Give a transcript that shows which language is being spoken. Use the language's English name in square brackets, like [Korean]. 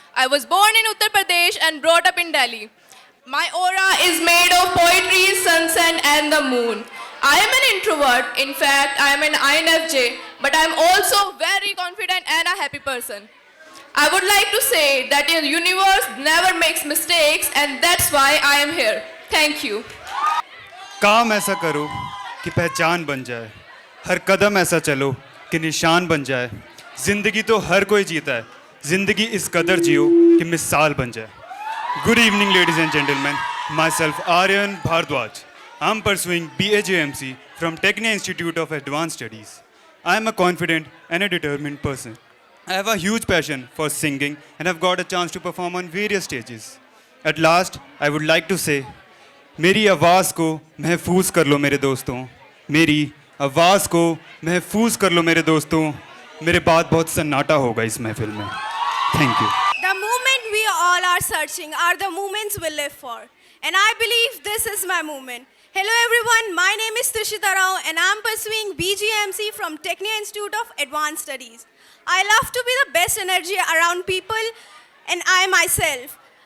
[English] I was born in Uttar Pradesh and brought up in Delhi. My aura is made of poetry, sunset and the moon. I am an introvert. In fact, I am an INFJ, but I am also very confident and a happy person. I would like to say that the universe never makes mistakes and that's why I am here. Thank you. [Hindi] काम ऐसा करो कि पहचान बन जाए, हर कदम ऐसा चलो कि निशान बन जाए. जिंदगी तो हर कोई जीता है, जिंदगी इस कदर जियो कि मिसाल बन जाए. [English] Good evening, ladies and gentlemen. Myself Aryan Bhardwaj. I am pursuing BAJMC from Technion Institute of Advanced Studies. I am a confident and a determined person. I have a huge passion for singing and have got a chance to perform on various stages. At last, I would like to say, [Hindi] मेरी आवाज़ को महफूज कर लो मेरे दोस्तों, मेरी आवाज़ को महफूज कर लो मेरे दोस्तों. मेरे बाद बहुत सन्नाटा होगा इस महफिल में. [English] Thank you. The moment we all are searching are the moments we live for. And I believe this is my moment. Hello everyone, my name is Trishita Rao and I am pursuing BGMC from Technion Institute of Advanced Studies. I love to be the best energy around people and I myself.